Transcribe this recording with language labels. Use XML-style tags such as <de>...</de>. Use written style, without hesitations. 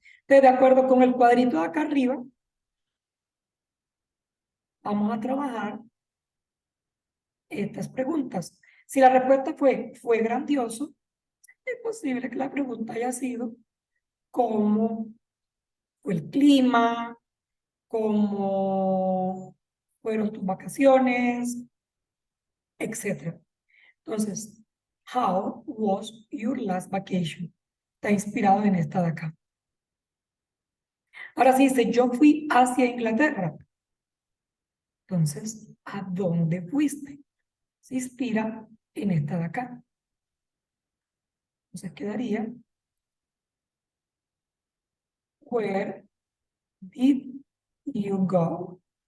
<es>Entonces, de acuerdo con el cuadrito de acá arriba, vamos a trabajar estas preguntas. Si la respuesta fue grandioso, es posible que la pregunta haya sido cómo fue el clima, cómo fueron tus vacaciones, etc.</es> <en>Entonces, how was your last vacation?</en> <es>Está inspirado en esta de acá. Ahora sí dice, yo fui hacia Inglaterra. Entonces, ¿a dónde fuiste? Se inspira en esta de acá. Entonces quedaría,</es> <en>where did you go?</en>